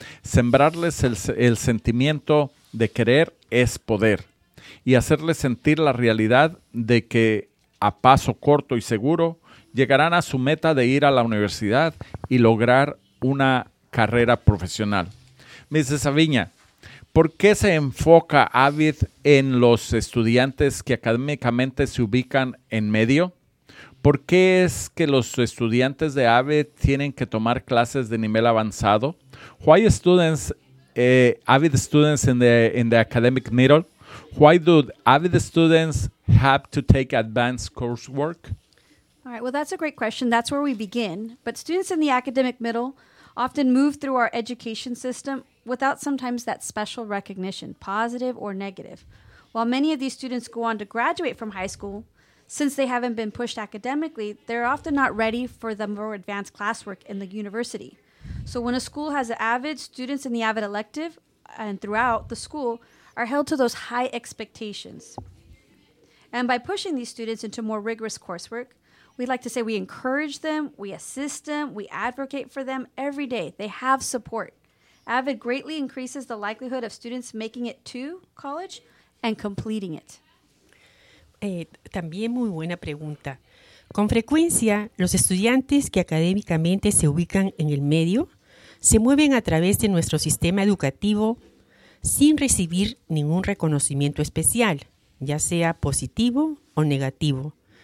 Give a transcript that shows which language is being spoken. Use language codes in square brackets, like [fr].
[es] Sembrarles el sentimiento de querer es poder y hacerles sentir la realidad de que a paso corto y seguro llegarán a su meta de ir a la universidad y lograr una carrera profesional. Mrs. Saviña, ¿por qué se enfoca AVID en los estudiantes que académicamente se ubican en medio? ¿Por qué es que los estudiantes de AVID tienen que tomar clases de nivel avanzado? [en] Why students AVID students in the academic middle? Why do AVID students have to take advanced coursework? All right, well, that's a great question. That's where we begin. But students in the academic middle often move through our education system without sometimes that special recognition, positive or negative. While many of these students go on to graduate from high school, since they haven't been pushed academically, they're often not ready for the more advanced classwork in the university. So when a school has AVID, students in the AVID elective and throughout the school are held to those high expectations. And by pushing these students into more rigorous coursework, we'd like to say we encourage them, we assist them, we advocate for them every day. They have support. AVID greatly increases the likelihood of students making it to college and completing it. [es] También muy buena pregunta. Con frecuencia, los estudiantes que académicamente se ubican en el medio se mueven a través de nuestro sistema educativo sin recibir ningún reconocimiento especial, ya sea positivo o negativo.